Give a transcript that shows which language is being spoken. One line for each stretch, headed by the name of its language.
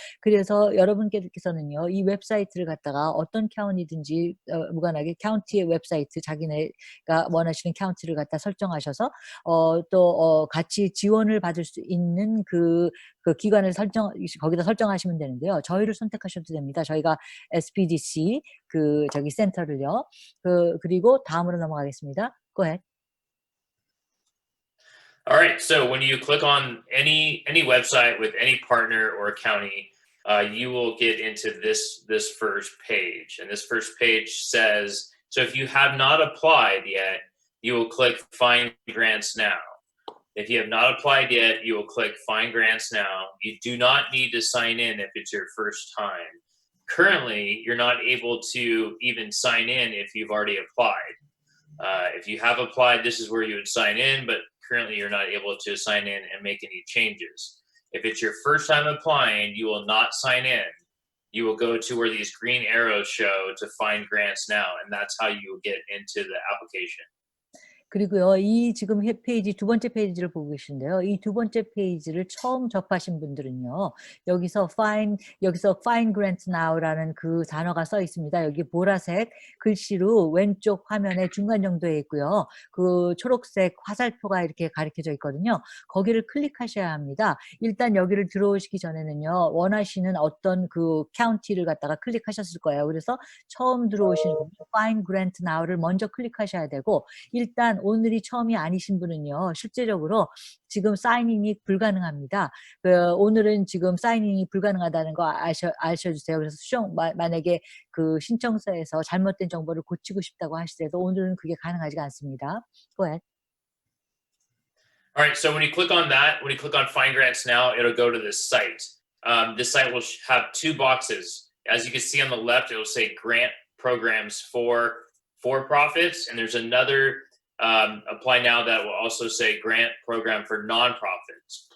Korean: 그래서 여러분께서는요, 이 웹사이트를 갖다가 어떤 카운티든지 무관하게 카운티의 웹사이트, 자기네가 원하시는 카운티를 갖다 설정하셔서 또 같이 지원을 받을 수 있는 그 기관을 거기다 설정하시면 되는데요. 저희를 선택하셔도 됩니다. 저희가 SPDC 저기 센터를요. 그리고 다음으로 넘어가겠습니다.
English: Go ahead. All right. So when you click on any website with any partner or county, you will get into this first page, and this first page says. So if you have not applied yet, you will click Find Grants Now. If you have not applied yet, you will click Find Grants Now. You do not need to sign in if it's your first time. Currently, you're not able to even sign in if you've already applied. If you have applied, this is where you would sign in, but currently you're not able to sign in and make any changes. If it's your first time applying, you will not sign in. You will go to where these green arrows show to Find Grants Now, and that's how you will get into the application.
Korean: 그리고요, 이 지금 페이지 두 번째 페이지를 보고 계신데요. 이 두 번째 페이지를 처음 접하신 분들은요, 여기서 Find Grant Now라는 그 단어가 써 있습니다. 여기 보라색 글씨로 왼쪽 화면의 중간 정도에 있고요. 그 초록색 화살표가 이렇게 가리켜져 있거든요. 거기를 클릭하셔야 합니다. 일단 여기를 들어오시기 전에는요, 원하시는 어떤 그 카운티를 갖다가 클릭하셨을 거예요. 그래서 처음 들어오시는 분은 Find Grant Now를 먼저 클릭하셔야 되고, 일단 오늘이 처음이 아니신 분은요, 실제적으로 지금 사인인이 불가능합니다. 오늘은 지금 사인인이 불가능하다는 거 아셔주세요. 그래서 만약에 그 신청서에서 잘못된 정보를 고치고 싶다고 하시더라도 오늘은 그게 가능하지가 않습니다.
English: Go ahead. All right, so when you click on Find Grants Now, it'll go to this site. This site will have two boxes. As you can see on the left, it will say grant programs for profits, and there's another apply now that will also say grant program for nonprofits.